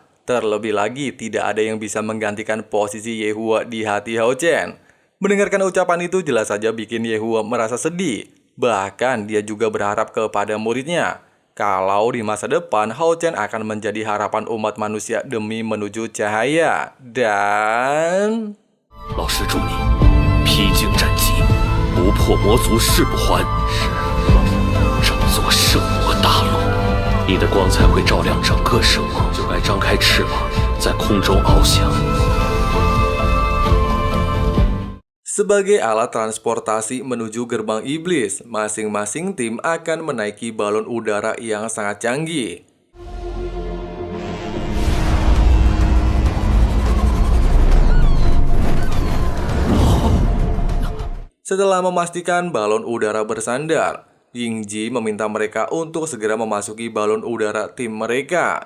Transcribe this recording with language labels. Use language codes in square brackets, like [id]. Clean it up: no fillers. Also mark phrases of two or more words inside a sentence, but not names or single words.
[id] Terlebih lagi, tidak ada yang bisa menggantikan posisi Ye Hua di hati Hao Chen. Mendengarkan ucapan itu jelas saja bikin Ye Hua merasa sedih. Bahkan dia juga berharap kepada muridnya, kalau di masa depan Hao Chen akan menjadi harapan umat manusia demi menuju cahaya. Dan... [zh] 老师祝你披荆斩棘，不破魔族誓不还，整座圣魔大陆，你的光才会照亮整个圣魔，就该张开翅膀，在空中翱翔。 [id] Sebagai alat transportasi menuju gerbang iblis, masing-masing tim akan menaiki balon udara yang sangat canggih. Setelah memastikan balon udara bersandar, Yingji meminta mereka untuk segera memasuki balon udara tim mereka.